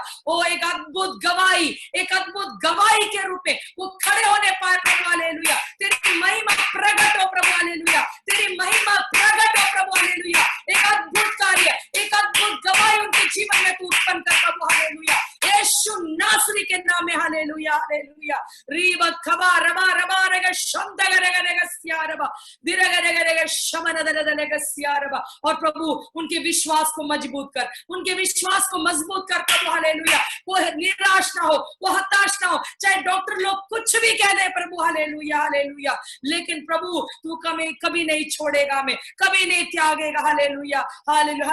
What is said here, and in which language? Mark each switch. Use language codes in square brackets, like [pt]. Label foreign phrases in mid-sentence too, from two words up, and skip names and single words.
[hi] ओ एक अद्भुत गवाही के रूप में वो खड़े होने पाए प्रभु हालेलुया, तेरी महिमा प्रकट हो प्रभु हालेलुया, तेरी महिमा प्रकट हो प्रभु हालेलुया। एक अद्भुत कार्य, एक अद्भुत गवाही उनके जीवन में तू उत्पन्न कर प्रभु हालेलुया, यीशु नासरी के नाम में हालेलुया हालेलुया। रीबा खबा रबा रबा रेगा शंदग रेगा रेगा सियारबा दिरेगा रेगा रेगा शमन दरेगा सियारबा। और प्रभु उनके विश्वास को मजबूत कर, उनके विश्वास को मजबूत कर प्रभु हालेलुया। वो निराश ना हो, वो हताश ना हो, चाहे डॉक्टर लोग कुछ भी कह दे प्रभु हालेलुया हालेलुया, लेकिन प्रभु तू कभी नहीं छोड़ेगा, हमें कभी नहीं त्यागेगा हालेलुया हालेलुया।